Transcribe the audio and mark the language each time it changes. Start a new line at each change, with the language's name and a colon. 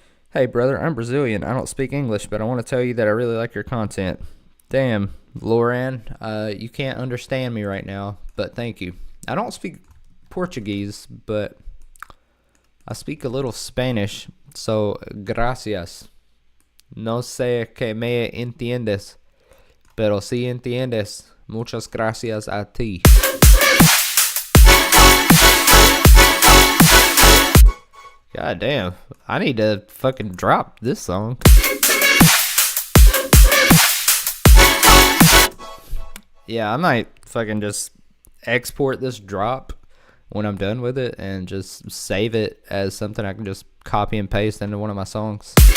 English: Hey brother, I'm Brazilian. I don't speak English, but I want to tell you that I really like your content. Damn, Loran, you can't understand me right now, but thank you. I don't speak Portuguese, but I speak a little Spanish, so gracias.
Spanish: No sé que me entiendes, pero si entiendes, muchas gracias a ti.
English: God damn, I need to fucking drop this song. Yeah, I might fucking just export this drop when I'm done with it and just save it as something I can just copy and paste into one of my songs.